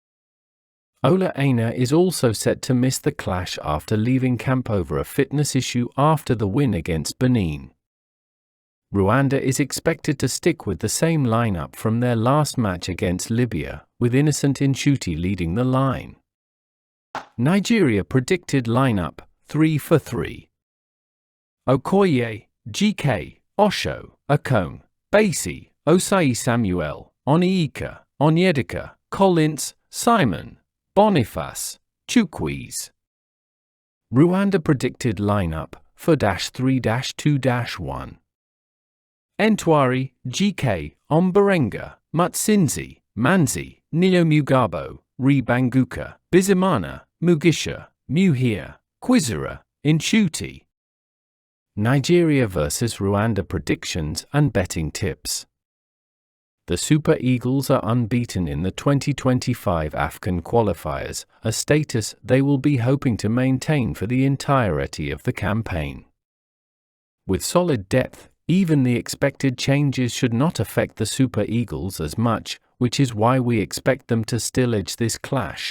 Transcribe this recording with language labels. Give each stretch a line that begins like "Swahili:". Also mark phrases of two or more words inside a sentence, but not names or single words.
English: Ola Aina is also set to miss the clash after leaving camp over a fitness issue after the win against Benin. Rwanda is expected to stick with the same lineup from their last match against Libya, with Innocent Nshuti leading the line. Nigeria predicted lineup 3-for-3. Okoye, GK, Osho, Akon, Bassey, Osai Samuel, Onyeka, Onyedika, Collins, Simon, Boniface, Chukwueze. Rwanda predicted lineup 4-3-2-1. Entwari, GK, Omborenga, Mutsinzi, Manzi, Niyomugabo, Ribanguka, Bizimana, Mugisha, Muhia, Kwizera, Nshuti. Nigeria vs Rwanda predictions and betting tips. The Super Eagles are unbeaten in the 2025 AFCON qualifiers, a status they will be hoping to maintain for the entirety of the campaign. With solid depth, even the expected changes should not affect the Super Eagles as much, which is why we expect them to still edge this clash.